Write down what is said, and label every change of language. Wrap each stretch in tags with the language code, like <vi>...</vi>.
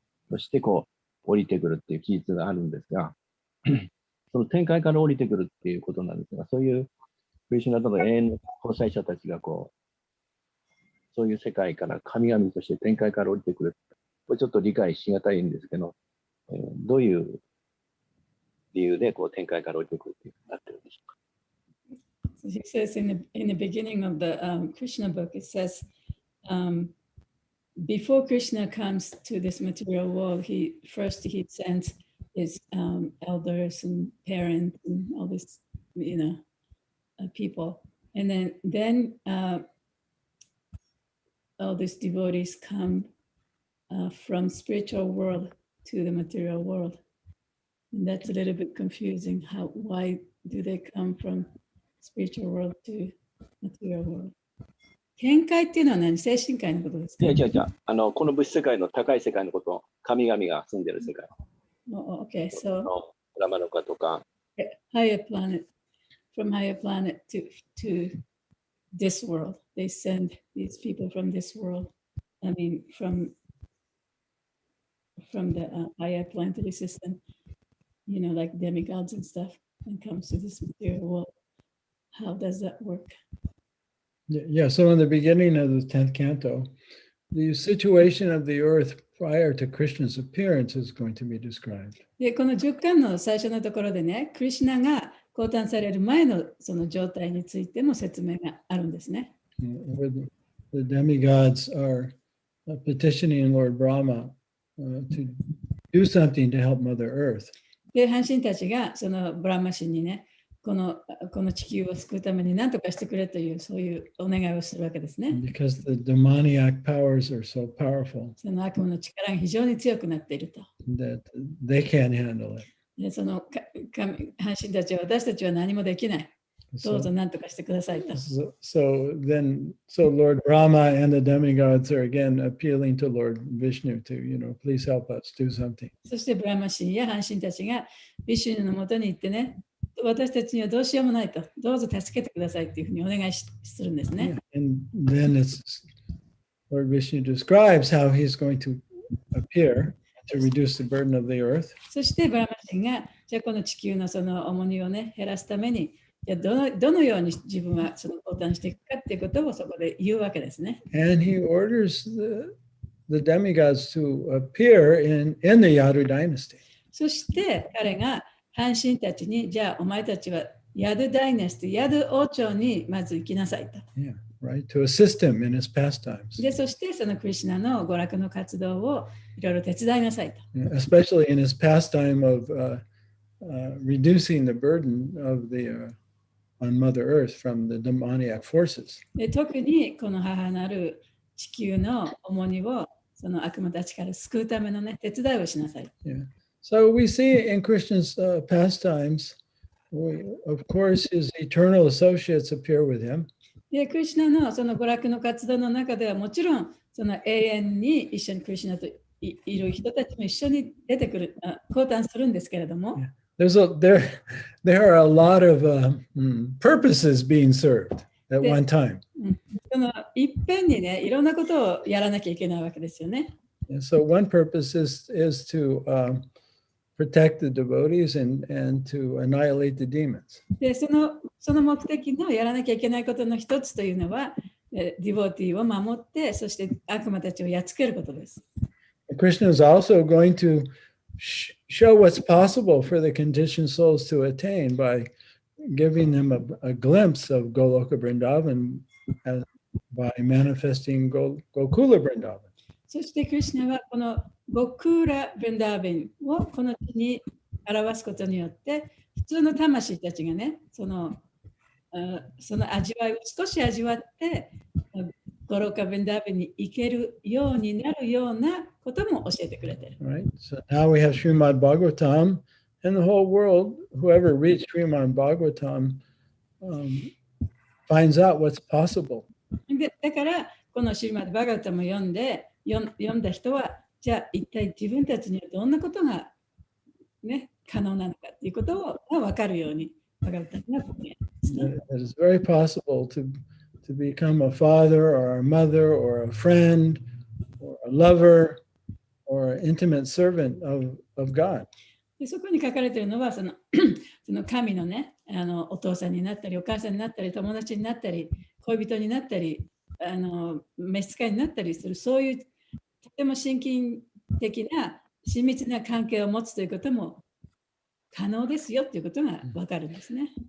<ja>として降りてくるっていう記述があるんですが、その天界から降りてくるっていうことなんですが、そういうクリシュナとの永遠の交際者たちがそういう世界から神々として天界から降りてくる。これちょっと理解しがたいんですけど、どういう理由で天界から降りてくるってなってるんでしょうか。</ja> <en>So he says in the beginning of the Krishna book, it says, before Krishna comes to this material world, he sends his elders and parents and all this, people, and then all these devotees come from spiritual world to the material world, and that's a little bit confusing. Why do they come from spiritual world to material world?</en> <ja>天界っていうのは何？精神界のことですか？違う。この物質世界の高い世界のこと、神々が住んでる世界。</ja> <en>Okay, so</en> <ja>ラマノカとか。</ja> <en>higher planet, from higher planet to this world. They send these people from this world. I mean, from the higher planetary system, like demigods and stuff, and comes to this material world. How does that work? Yeah, so in the beginning of the 10th canto, the situation of the earth prior to Krishna's appearance is going to be described.</en> <ja>で、この10巻の最初のところでね、クリシュナが降誕される前のその状態についても説明があるんですね。</ja> <en>Where the demigods are petitioning Lord Brahma to do something to help Mother Earth.</en> <ja>で、半身たちがそのブラマ神にね、この地球を救うために何とかしてくれというそういうお願いをするわけですね。</ja> <en>Because the demoniac powers are so powerful</en> <ja>その悪魔の力が非常に強くなっていると。</ja> <en>that they can't handle it.</en> <ja>で、その半身たちは私たちは何もできない。どうぞ何とかしてくださいと。</ja> <en>So Lord Brahma and the demigods are again appealing to Lord Vishnu to, please help us do something.</en> <ja>そしてブラマ神や半身たちがビシュヌのもとに行ってね、私たちにはどうしようもないと、どうぞ助けてくださいというふうにお願いするんですね。</ja> <en>And then Lord Vishnu describes how he's going to appear to reduce the burden of the earth.</en> <ja>そしてブラマ神がじゃあこの地球のその重荷をね減らすためにじゃあどのように自分はその降誕していくかっていうことをそこで言うわけですね。</ja> <en>And he orders the demigods to appear in the Yadu dynasty.</en> <ja>そして彼が半身たちにじゃあお前たちはヤドダイナスティ、ヤド王朝にまず行きなさいと。</ja> <en>Yeah. right, to assist him in his pastimes,</en> <ja>で、そしてそのクリシュナの娯楽の活動をいろいろ手伝いなさいと。</ja> <en>especially in his pastime of reducing the burden of on Mother Earth from the demoniac forces.</en> <ja>で、特にこの母なる地球の重荷をその悪魔たちから救うためのね、手伝いをしなさい。</ja> <en>Yeah. So we see in Krishna's pastimes, of course, his eternal associates appear with him.</en> <ja>で、クリシュナのその娯楽の活動の中ではもちろんその永遠に一緒にクリシュナといる人たちも一緒に出てくる、交談するんですけれども、</ja> <en>there are a lot of purposes being served at one time.</en> <ja>そのいっぺんにね、いろんなことをやらなきゃいけないわけですよね。</ja> <en>And so one purpose is to protect the devotees and to annihilate the demons.</en> <ja>で、その目的のやらなきゃいけないことの一つというのは、ディボティを守って、そして悪魔たちをやっつけることです。</ja> <en>Krishna is also going to show what's possible for the conditioned souls to attain by giving them a glimpse of Goloka Vrindavan by manifesting Gokula Vrindavan.</en> <ja>そしてクリシュナはこのゴクーラ・ブンダーベンをこの地に表すことによって、普通の魂たちがね、その味わいを少し味わって、ゴロカ・ブンダーベンに行けるようになるようなことも教えてくれている。</ja> <en>Right. So now we have Srimad Bhagavatam, and the whole world, whoever reads Srimad Bhagavatam, finds out what's possible.</en> <ja>だから、このシリマッド・バガバタムを読んだ人は、じゃあ一体自分たちにはどんなことが、ね、可能なのかということが分かるように、バガバタムがここにあるんですね。</ja> <en>It is very possible to become a father or a mother or a friend or a lover or an intimate servant of God.</en> <ja>でそこに書かれているのはその神のね、お父さんになったり、お母さんになったり、友達になったり、恋人になったり、召使いになったりする、そういうとても親近的な親密な関係を持つということも可能ですよということが分かるんですね。</ja>